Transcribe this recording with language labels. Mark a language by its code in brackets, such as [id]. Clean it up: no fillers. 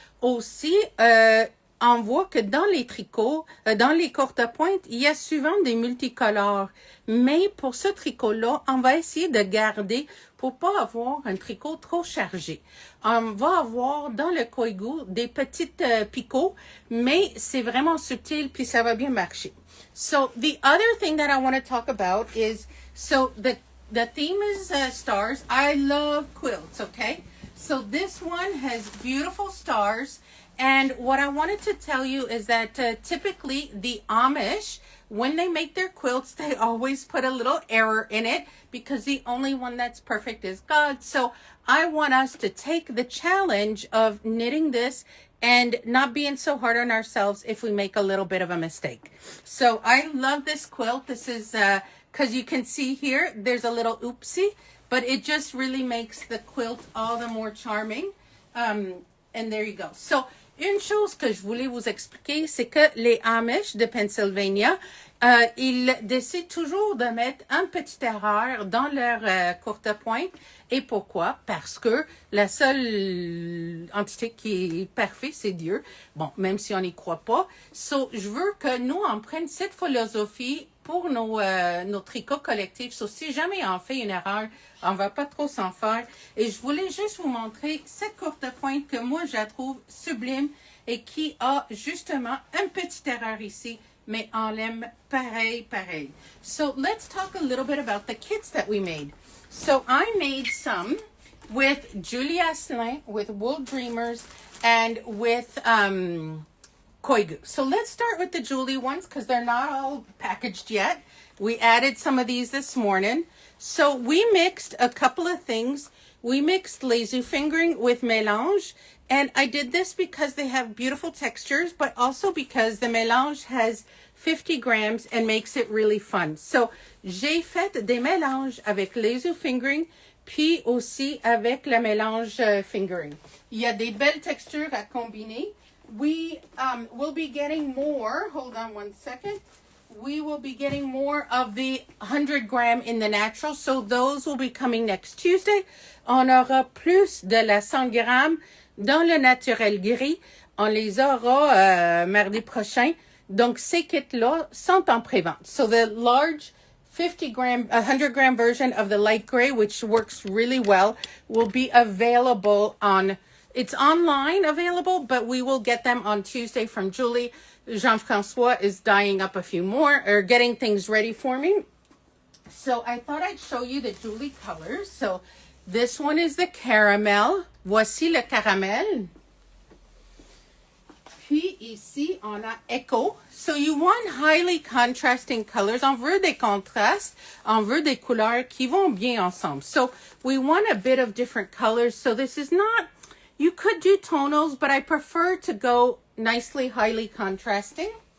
[fr] Aussi, on voit que dans les tricots, dans les courtes pointes, il y a souvent des multicolores. Mais pour ce tricot-là, on va essayer de garder pour pas avoir un tricot trop chargé. On va avoir dans le koigu des petites picots, mais c'est vraiment subtil puis ça va bien marcher. [en] So the other thing that I want to talk about is, so the theme is stars. I love quilts, okay? So this one has beautiful stars. And what I wanted to tell you is that typically the Amish, when they make their quilts, they always put a little error in it because the only one that's perfect is God. So I want us to take the challenge of knitting this and not being so hard on ourselves if we make a little bit of a mistake. So I love this quilt. This is, because you can see here, there's a little oopsie, but it just really makes the quilt all the more charming. And there you go. [fr] So, une chose que je voulais vous expliquer, c'est que les Amish de Pennsylvania, ils décident toujours de mettre une petite erreur dans leur courte pointe. Et pourquoi? Parce que la seule entité qui est parfaite, c'est Dieu. Bon, même si on n'y croit pas. So, je veux que nous, on prenne cette philosophie pour nos tricots collectifs. So, si jamais on fait une erreur, on va pas trop s'en faire. Et je voulais juste vous montrer cette courte pointe que moi, je la trouve sublime et qui a justement une petite erreur ici, mais on l'aime pareil. [en] So, let's talk a little bit about the kits that we made. So, I made some with Julie Asselin, with Wool Dreamers, and with koigu. So let's start with the Julie ones because they're not all packaged yet. We added some of these this morning. So we mixed a couple of things. We mixed lazy fingering with mélange. And I did this because they have beautiful textures, but also because the mélange has 50 grams and makes it really fun. [fr] So j'ai fait des mélanges avec lazy fingering puis aussi avec le mélange fingering. Il y a des belles textures à combiner. [en] We will be getting more. Hold on one second. We will be getting more of the 100 gram in the natural. So those will be coming next Tuesday. [fr] On aura plus de la 100 grammes dans le naturel gris. On les aura mardi prochain. Donc ces kits-là sont en pré-vente. [en] So the large 50 gram, 100 gram version of the light gray, which works really well, will be available on. It's online available, but we will get them on Tuesday from Julie. Jean-François is dyeing up a few more or getting things ready for me. So I thought I'd show you the Julie colors. So this one is the caramel. [fr] Voici le caramel. Puis ici, on a Echo. [en] So you want highly contrasting colors. [fr] On veut des contrastes. On veut des couleurs qui vont bien ensemble. [en] So we want a bit of different colors. So this is not, you could do tonals, but I prefer to go nicely, highly contrasting.